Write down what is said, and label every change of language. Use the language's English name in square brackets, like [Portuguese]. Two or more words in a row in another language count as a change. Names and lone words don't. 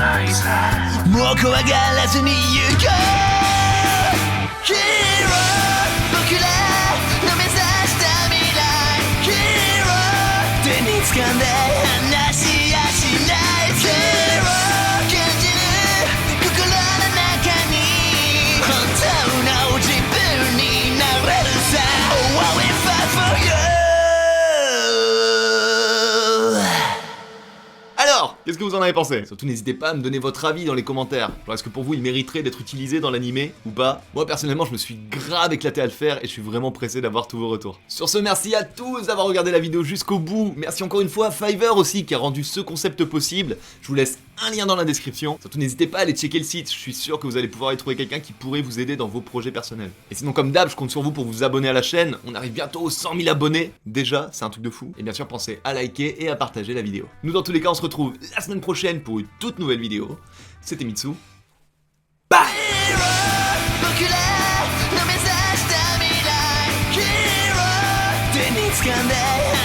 [Japanese] もう怖がらずに行こうヒーロー僕らの目指した未来ヒーロー手に掴んで離しやしないヒーロー感じる心の中に本当の自分になれるさ [English] Oh, I will fight for you [French] Alors, qu'est-ce que vous en avez pensé? Surtout n'hésitez pas à me donner votre avis dans les commentaires. Genre, est-ce que pour vous il mériterait d'être utilisé dans l'animé ou pas? Moi personnellement je me suis grave éclaté à le faire et je suis vraiment pressé d'avoir tous vos retours. Sur ce, merci à tous d'avoir regardé la vidéo jusqu'au bout. Merci encore une fois à Fiverr aussi qui a rendu ce concept possible. Je vous laisse un lien dans la description. Surtout n'hésitez pas à aller checker le site, je suis sûr que vous allez pouvoir y trouver quelqu'un qui pourrait vous aider dans vos projets personnels. Et sinon comme d'hab, je compte sur vous pour vous abonner à la chaîne. On arrive bientôt aux 100 000 abonnés. Déjà, c'est un truc de fou. Et bien sûr pensez à liker et à partager la vidéo. Nous dans tous les cas on se retrouve la semaine prochaine pour une toute nouvelle vidéo. C'était Mitsu. Bye. [Japanese] 僕らの目指した未来ヒーロー手に掴んで